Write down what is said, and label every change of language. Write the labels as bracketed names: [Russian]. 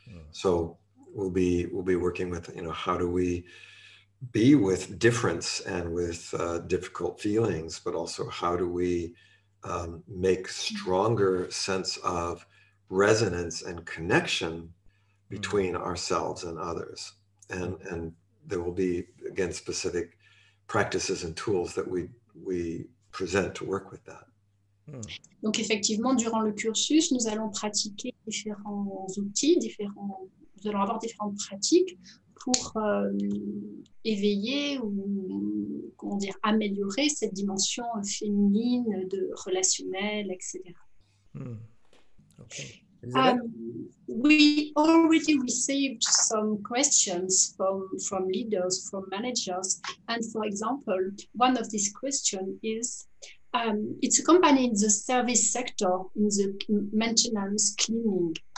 [English] So we'll be working with, how do we be with difference and with difficult feelings, but also how do we make stronger sense of resonance and connection between ourselves and others. And there will be, again, specific practices and tools that we present to work with that. [French] Donc effectivement, durant le cursus, nous allons pratiquer différents outils, nous allons avoir différentes pratiques pour éveiller ou améliorer cette dimension féminine, relationnelle, etc. [English] Okay. Isabelle? We already received some questions from leaders, from managers. And for example, one of these questions is, it's a company in the service sector, in the maintenance cleaning.